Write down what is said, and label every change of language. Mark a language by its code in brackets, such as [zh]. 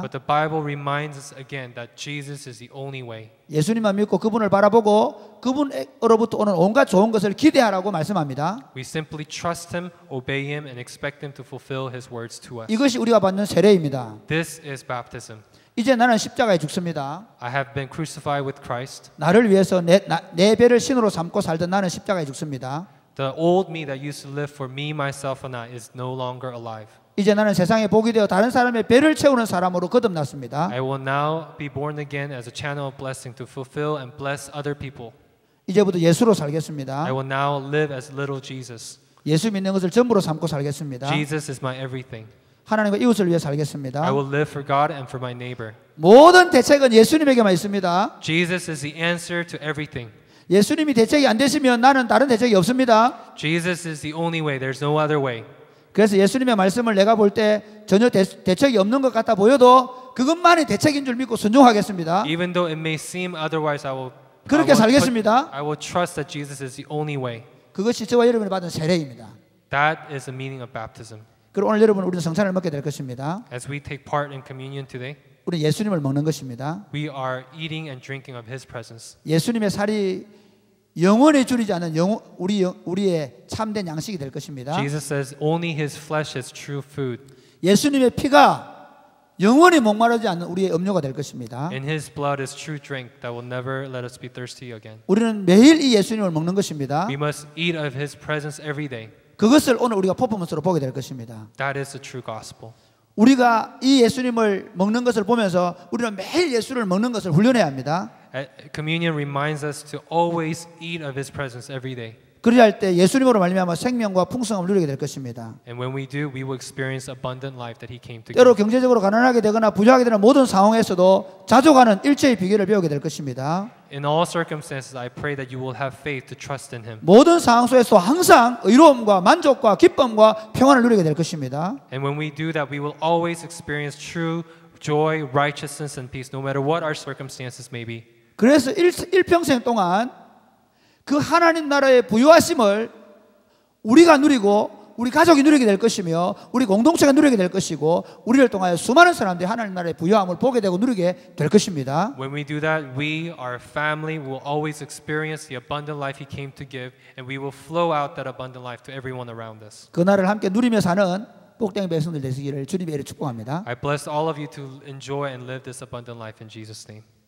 [en] But the Bible reminds us again that Jesus is the only way. [ko] 예수님만 믿고 그분을 바라보고 그분으로부터 오는 온갖 좋은 것을 기대하라고 말씀합니다. [en] We simply trust Him, obey Him, and expect Him to fulfill His words to us. [ko] 이것이 우리가 받는 세례입니다. [en] This is baptism. [ko] 이제 나는 십자가에 죽습니다. [en] I have been crucified with Christ. [ko] 나를 위해서 내 배를 신으로 삼고 살던 나는 십자가에 죽습니다. [en] The old me that used to live for me, myself, and I is no longer alive. [ko] 이제 나는 세상에 복이 되어 다른 사람의 배를 채우는 사람으로 거듭났습니다. [en] I will now be born again as a channel of blessing to fulfill and bless other people. [ko] 이제부터 예수로 살겠습니다. [en] I will now live as little Jesus. [ko] 예수 믿는 것을 전부로 삼고 살겠습니다. [en] Jesus is my everything. [ko] 하나님과 이웃을 위해 살겠습니다. [en] I will live for God and for my neighbor. [ko] 모든 대책은 예수님에게만 있습니다. [en] Jesus is the answer to everything. [ko] 예수님이 대책이 안 되시면 나는 다른 대책이 없습니다. [en] Jesus is the only way. There's no other way. [ko] 그래서 예수님의 말씀을 내가 볼 때 전혀 대책이 없는 것 같아 보여도 그것만이 대책인 줄 믿고 순종하겠습니다. [en] Even though it may seem otherwise, [ko] 그렇게 살겠습니다. [en] I will trust that Jesus is the only way. [ko] 그것이 저와 여러분이 받은 세례입니다. [en] That is the meaning of baptism. [ko] 그리고 오늘 여러분 우리는 성찬을 먹게 될 것입니다. [en] As we take part in communion today, [ko] 우리 예수님을 먹는 것입니다. [en] we are eating and drinking of His presence. [ko] 예수님의 살이 영원히 줄이지 않는 우리의 참된 양식이 될 것입니다. [en] Jesus says only His flesh is true food. [ko] 예수님의 피가 영원히 목마르지 않는 우리의 음료가 될 것입니다. [en] And His blood is true drink that will never let us be thirsty again. [ko] 우리는 매일 이 예수님을 먹는 것입니다. [en] We must eat of His presence every day. [ko] 그것을 오늘 우리가 퍼포먼스로 보게 될 것입니다. [en] That is the true gospel. [ko] 우리가 이 예수님을 먹는 것을 보면서 우리는 매일 예수를 먹는 것을 훈련해야 합니다. [en] Communion reminds us to always eat of His presence every day. [ko] 그리할 때 예수님으로 말미암아 생명과 풍성함을 누리게 될 것입니다. [en] And when we do, we will experience abundant life that He came to [ko] 때로 [en] give. [ko] 경제적으로 가난하게 되거나 부유하게 되는 모든 상황에서도 자족하는 일체의 비결을 배우게 될 것입니다. [en] In all circumstances, I pray that you will have faith to trust in Him. [ko] 모든 상황 속에서 항상 의로움과 만족과 기쁨과 평안을 누리게 될 것입니다. [en] And when we do that, we will always experience true joy, righteousness, and peace, no matter what our circumstances may be. [ko] 그래서 일평생 동안 그 하나님 나라의 부유하심을 우리가 누리고 우리 가족이 누리게 될 것이며 우리 공동체가 누리게 될 것이고 우리를 통하여 수많은 사람들이 하나님 나라의 부유함을 보게 되고 누리게 될 것입니다. [en] When we do that, we, our family, will always experience the abundant life He came to give, and we will flow out that abundant life to everyone around us. [ko] 그 날을 함께 누리며 사는 복된 백성들 되시기를 주님의 이름으로 축복합니다. [en] I bless all of you to enjoy and live this abundant life in Jesus' name.